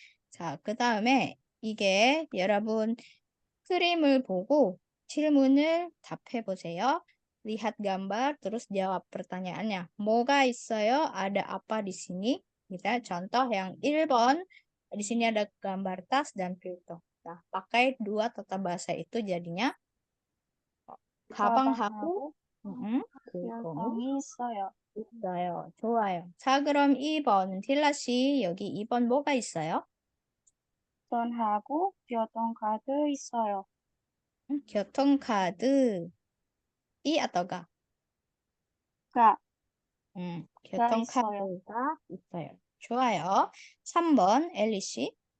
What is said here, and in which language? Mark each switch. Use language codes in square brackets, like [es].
[ko] 자, 그 다음에 이게 여러분 그림을 보고 질문을 답해 보세요. [id] Lihat gambar, terus jawab pertanyaannya. [ko] 뭐가 있어요? [id] Ada apa di sini? Kita contoh yang 1번. Di sini ada gambar tas dan 필통. Nah, pakai dua tata bahasa itu jadinya [ko] 가방하고 필통이 필통이 있어요. 있어요. 좋아요. 자, 그럼 2번. 딜라 씨, 여기 2번 뭐가 있어요? 돈하고 교통카드 있어요. 교통카드. 이 atau가? 가 교통카드가 있어요. 좋아요. 3번. 엘리 씨.